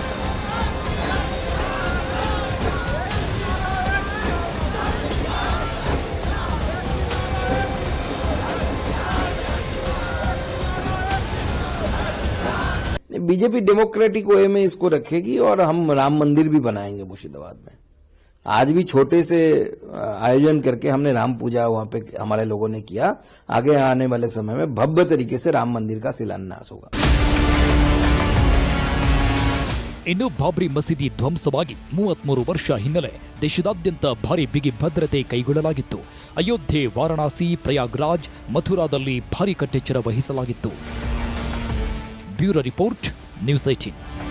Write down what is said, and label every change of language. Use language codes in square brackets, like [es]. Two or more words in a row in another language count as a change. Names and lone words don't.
[hi] बीजेपी [en] democratic way [hi] में इसको रखेगी और हम राम मंदिर भी बनाएंगे मुर्शिदाबाद में. आज भी छोटे से आयोजन करके हमने राम पूजा वहां पे हमारे लोगों ने किया. आगे आने वाले समय में भव्य तरीके से राम मंदिर का शिलान्यास होगा. [kn] ಇನ್ನು ಬಾಬ್ರಿ ಮಸೀದಿ ಧ್ವಂಸವಾಗಿ 33 ವರ್ಷ ಹಿನ್ನೆಲೆ ದೇಶದಾದ್ಯಂತ ಭಾರಿ ಬಿಗಿ ಭದ್ರತೆ ಕೈಗೊಳ್ಳಲಾಗಿತ್ತು. ಅಯೋಧ್ಯೆ, ವಾರಣಾಸಿ, ಪ್ರಯಾಗ್ರಾಜ್, ಮಥುರಾದಲ್ಲಿ ಭಾರಿ ಕಟ್ಟೆಚ್ಚರ ವಹಿಸಲಾಗಿತ್ತು. [en] bureau report, [kn] ನ್ಯೂಸ್ 18.